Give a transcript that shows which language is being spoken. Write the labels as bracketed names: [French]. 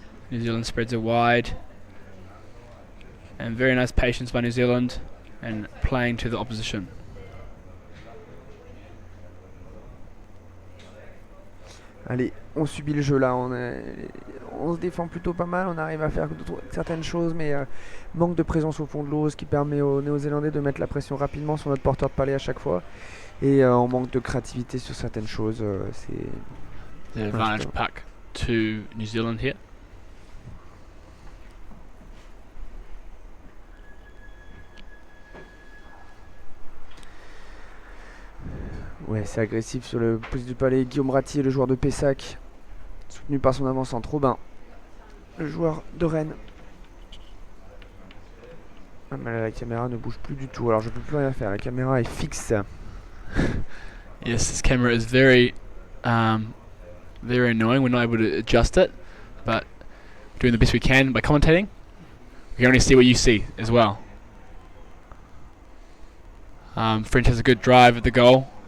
[English] New Zealand spreads it wide. And very nice patience by New Zealand and playing to the opposition. [French] Allez, on subit le jeu là, on se défend plutôt pas mal, on arrive à faire certaines choses, mais manque de présence au fond de l'eau, ce qui permet aux Néo-Zélandais de mettre la pression rapidement sur notre porteur de palais à chaque fois. Et on manque de créativité sur certaines choses. [English] The advantage puck to New Zealand here. [French] Ouais, c'est agressif sur le pouce du palais. Guillaume Ratier, le joueur de Pessac, soutenu par son avant-centre Robin, le joueur de Rennes. Ah, mais là, la caméra ne bouge plus du tout, alors je peux plus rien faire, la caméra est fixe. [English] Yes, this camera is very annoying. We're not able to adjust it, but doing the best we can by commentating. We can only see what you see as well. French has a good drive at the goal.